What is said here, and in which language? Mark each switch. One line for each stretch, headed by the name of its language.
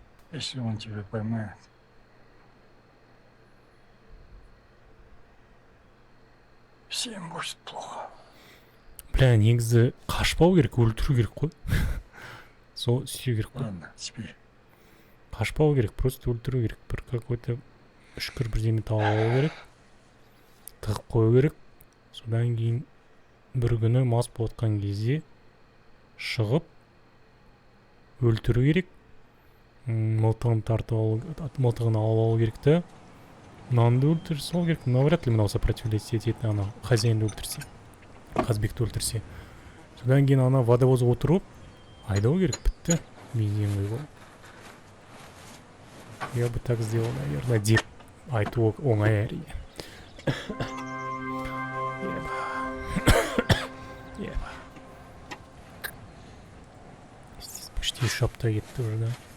Russian: Если он тебя поймает, всем будет плохо.
Kazakh: бля, негізі қашпау керек, өлтіру керек қой. Сол істеу керек қой.
Russian: Ладно, спи.
Kazakh: Қашпау керек,
Russian: просто
Kazakh: өлтіру керек. Бір
Russian: какой-то
Kazakh: үшкір бірдеме тауып алу керек. Тығып қою керек. Содан кейін бір күні мас болатқан кезде шығып өлтіру керек. Мылтығын мылтығын алып алу керек та. Мынаны да өлтіре салу керек.
Russian: Но вряд ли
Kazakh: мынау
Russian: сопротивление
Kazakh: ететін ана хозяинды өлтірсе. Қазбекті өлтірсе. Содан кейін ана водовоз отырып айдау керек, бітті. Бензин ғой.
Russian: Я бы так сделал, наверное,
Kazakh: деп айту оңай әрине. Еба.
Russian: Здесь почти 3
Kazakh: апта кетті
Russian: уже, да?